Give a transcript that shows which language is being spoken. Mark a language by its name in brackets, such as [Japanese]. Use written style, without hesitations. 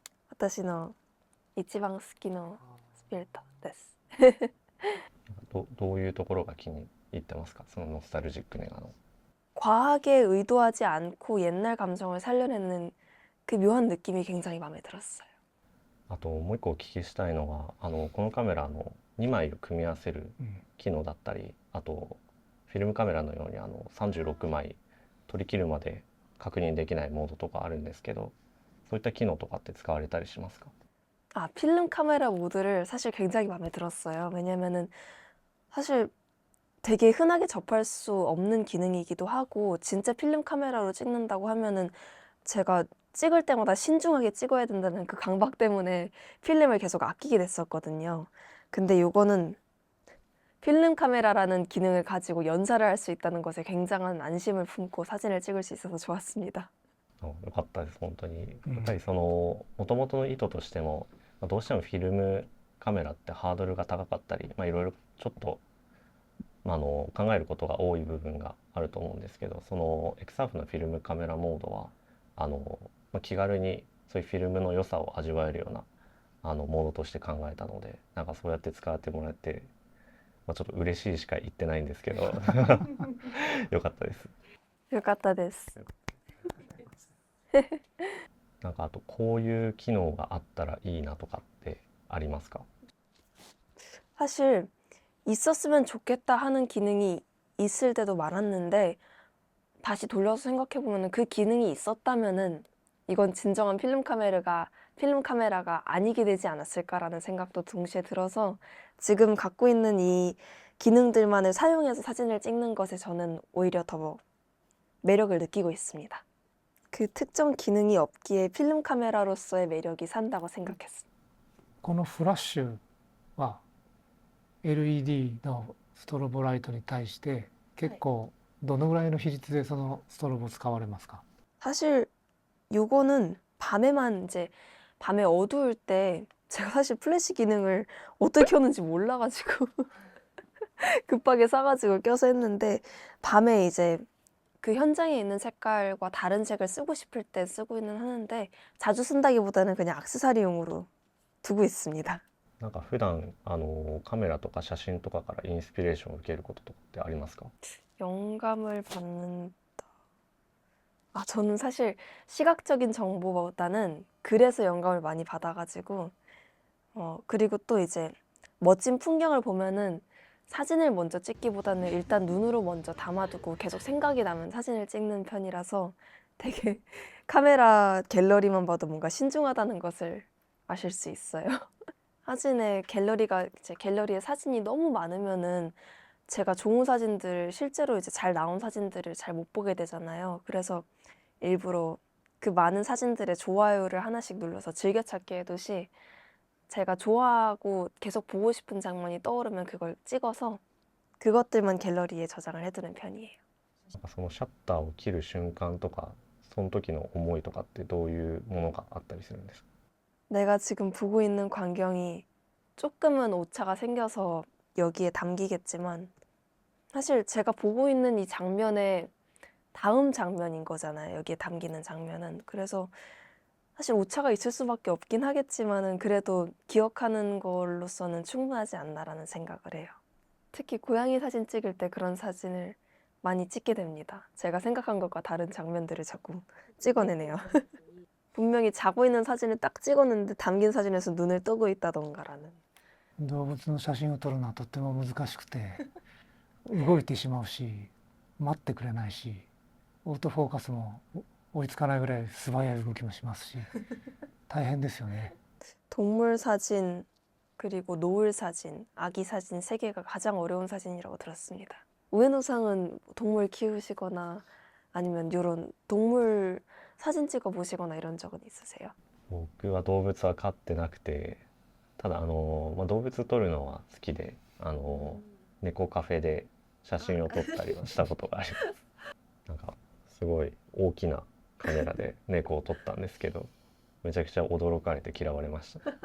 [Japanese] 私の一番好きなスピルタです。どういうところが気に入ってますか？そのノスタルジックネガの。 [Korean] 과하게 의도하지 않고 옛날 감성을 살려내는 그 묘한 느낌이 굉장히 마음에 들었어요. [Japanese] あともう一個お聞きしたいのがこのカメラの2枚を組み合わせる機能だったり、あとフィルムカメラのように36枚取り切るまで確認できないモードとかあるんですけど、そういった機能とかって使われたりしますか？ [Korean] 아, 필름 카메라 모드를 사실 굉장히 마음에 들었어요. 왜냐면은 사실 되게 흔하게 접할 수 없는 기능이기도 하고, 진짜 필름 카메라로 찍는다고 하면은 제가 찍을 때마다 신중하게 찍어야 된다는 그 강박 때문에 필름을 계속 아끼게 됐었거든요. 근데 요거는 필름 카메라라는 기능을 가지고 연사를 할 수 있다는 것에 굉장한 안심을 품고 사진을 찍을 수 있어서 좋았습니다. [Japanese] よかったです本当に。やっぱり元々の意図としても、どうしてもフィルムカメラってハードルが高かったり、いろいろちょっと、考えることが多い部分があると思うんですけど、その XRF のフィルムカメラモードは気軽にそういうフィルムの良さを味わえるようなモードとして考えたので、なんかそうやって使ってもらって、ちょっと嬉しいしか言ってないんですけどよかったです。よかったです。なんかあとこういう機能があったらいいなとかってありますか？ [Korean] 사실 있었으면 좋겠다 하는 기능이 있을 때도 많았는데, 다시 돌려서 생각해보면 그 기능이 있었다면은 이건 진정한 필름 카메라가 아니게 되지 않았을까라는 생각도 동시에 들어서, 지금 갖고 있는 이 기능들만을 사용해서 사진을 찍는 것에 저는 오히려 더 매력을 느끼고 있습니다. 그 특정 기능이 없기에 필름 카메라로서의 매력이 산다고 생각했습니다. [Japanese] このフラッシュは LED のストロボライトに対して結構どのぐらいの比率でそのストロボ使われますか？ [Korean] 사실 요거는 밤에 어두울 때, 제가 사실 플래시 기능을 어떻게 켜는지 몰라가지고 급하게 사가지고 껴서 했는데 밤에 이제 그 현장에 있는 색깔과 다른 색을 쓰고 싶을 때 쓰고는 하는데 자주 쓴다기보다는 그냥 액세서리용으로 두고 있습니다. [Japanese] なんか普段カメラとか写真とかからインスピレーションを受けることとかってありますか？ [Korean] 영감을 받는다. 아, 저는 사실 시각적인 정보보다는 글에서 영감을 많이 받아가지고 그리고 또 이제 멋진 풍경을 보면은 사진을 먼저 찍기보다는 일단 눈으로 먼저 담아두고 계속 생각이 나면 사진을 찍는 편이라서 되게 카메라 갤러리만 봐도 뭔가 신중하다는 것을 아실 수 있어요. 사진에 갤러리에 사진이 너무 많으면은 제가 좋은 사진들, 실제로 이제 잘 나온 사진들을 잘 못 보게 되잖아요. 그래서 일부러 그 많은 사진들의 좋아요를 하나씩 눌러서 즐겨찾기 해두시 제가 좋아하고 계속 보고 싶은 장면이 떠오르면 그걸 찍어서 그것들만 갤러리에 저장을 해두는 편이에요. [Japanese] なんかそのシャッターを切る瞬間とかその時の思いとかってどういうものがあったりするんですか？ [Korean] 내가 지금 보고 있는 광경이 조금은 오차가 생겨서 여기에 담기겠지만 사실 제가 보고 있는 이 장면의 다음 장면인 거잖아요. 여기에 담기는 장면은. 그래서 사실 오차가 있을 수밖에 없긴 하겠지만은 그래도 기억하는 걸로서는 충분하지 않나라는 생각을 해요. 특히 고양이 사진 찍을 때 그런 사진을 많이 찍게 됩니다. 제가 생각한 것과 다른 장면들을 자꾸 찍어내네요. 분명히 자고 있는 사진을 딱 찍었는데 담긴 사진에서 눈을 뜨고 있다던가라는. [Japanese] 動物の写真を撮るのはとっても難しくて動いてしまうし待ってくれないしオートフォーカスも追いつかないぐらい素早い動きもしますし大変ですよね。 [Korean] 동물 사진, 그리고 노을 사진, 아기 사진 세 개가 가장 어려운 사진이라고 들었습니다. 우에노상은 동물 키우시거나 아니면 이런 동물 사진 찍어 보시거나 이런 적은 있으세요? [Japanese] 僕は動物は飼ってなくて、ただまあ、動物撮るのは好きで猫カフェで写真を撮ったりはしたことがあります。なんかすごい大きなカメラで猫を撮ったんですけど、めちゃくちゃ驚かれて嫌われました。